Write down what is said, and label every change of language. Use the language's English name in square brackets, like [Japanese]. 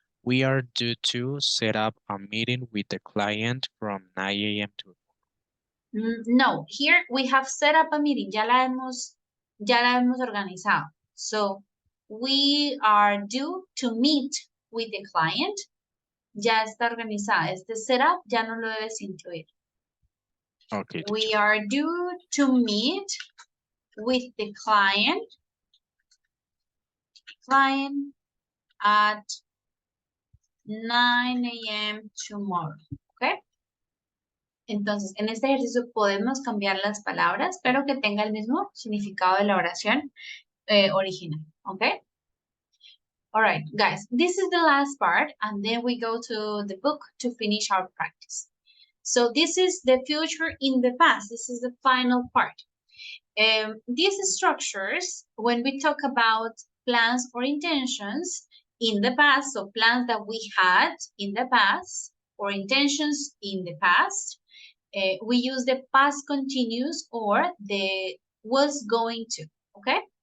[English] We are due to set up a meeting with the client from 9 a.m. to No, here we have set up a meeting. [Spanish] Ya la hemos organizado. [English] So we are due to meet with the client. [Spanish] Ya está organizada. Este setup ya no lo debes incluir. [English] Okay, We teacher. are due to meet with the client at 9 a.m. tomorrow, ¿ok? [Spanish] Entonces, en este ejercicio podemos cambiar las palabras, pero que tenga el mismo significado de la oración original, ¿ok? [English] All right, guys, this is the last part, and then we go to the book to finish our practice. So this is the future in the past. This is the final part. These structures, when we talk about plans or intentions in the past, so plans that we had in the past or intentions in the past, we use the past continuous or the was going to, okay?